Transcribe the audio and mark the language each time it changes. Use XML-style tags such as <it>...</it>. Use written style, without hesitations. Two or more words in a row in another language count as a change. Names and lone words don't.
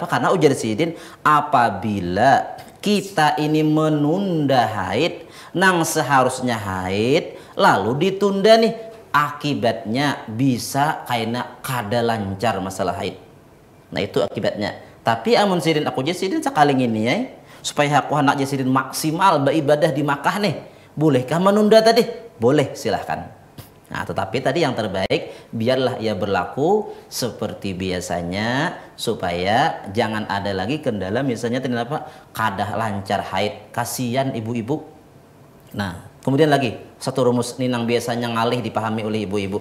<id>Karena ujar Sidin, apabila kita ini menunda haid nang seharusnya haid lalu ditunda nih, akibatnya bisa</id> <bjn>kaina kada lancar</bjn> <id>masalah haid. Nah, itu akibatnya. Tapi amun Sidin aku Sidin sekali ini ya, supaya aku anak Sidin maksimal beribadah di Makkah nih, bolehkah menunda tadi? Boleh, silahkan. Nah, tetapi tadi yang terbaik biarlah ia berlaku seperti biasanya, supaya jangan ada lagi kendala misalnya ternyata</id> <bjn>kada lancar</bjn> <id>haid, kasihan ibu-ibu. Nah, kemudian lagi satu rumus ini nang biasanya ngalih dipahami oleh ibu-ibu.</id>